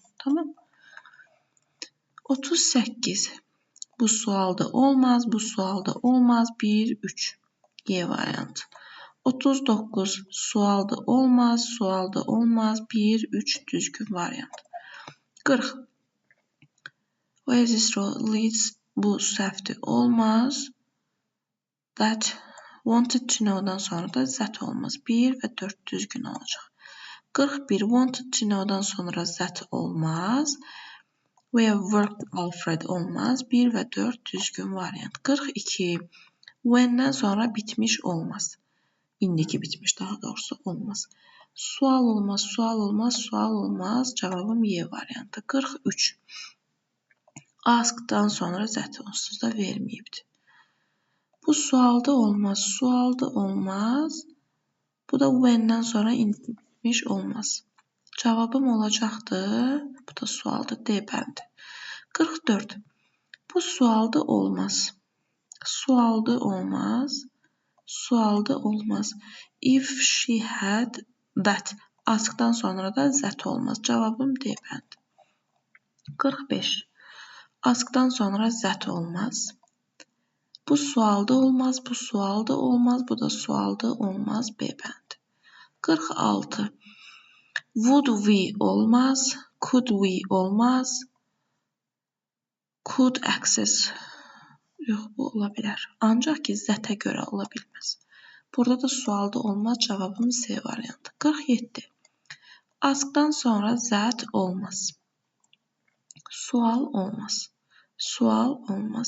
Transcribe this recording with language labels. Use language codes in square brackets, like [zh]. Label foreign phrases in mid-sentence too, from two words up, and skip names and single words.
[az] Tamam. 38. Bu sualda olmaz, bu sualda olmaz. 1, 3. Y variantı. 39. Sualda olmaz, sualda olmaz. 1, 3 düzgün variant. 40. [en] Oasis road leads, [az] bu səhvdir, olmaz. [en] That wanted to know-dan [az] sonra da zət olmaz. 1 və 4 düzgün olacaq. 41. [en] Wanted to know-dan [az] sonra zət olmaz. [en] We have worked Alfred olmaz. [az] 1 və 4 düzgün variant. 42. When-dən sonra bitmiş olmaz. İndiki bitmiş daha doğrusu olmaz. Sual olmaz, sual olmaz, sual olmaz. Cavabım Y variantı. 43. Askdan sonra zət onsuz da verməyibdir. Bu sualda olmaz, sualda olmaz. Bu da when-dən sonra indiki bitmiş olmaz. Cavabım olacaqdı. Bu da sualda D bəndi. 44. Bu sualda olmaz. Sualda olmaz. Sualda olmaz. [en] If she had that [az] Askdan sonra da that olmaz. Cavabım D bənd. 45. Askdan sonra that olmaz. Bu sualda olmaz, bu sualda olmaz, bu da sualda olmaz. B bənd. 46. [en] Would we olmaz, could we olmaz, could access. [az] Yox, bu ola bilər. Ancaq ki, zətə görə ola bilməz. Burada da sualda olmaz. Cavabım C variantı. 47. Askdan sonra that olmaz. Sual olmaz. Sual olmaz.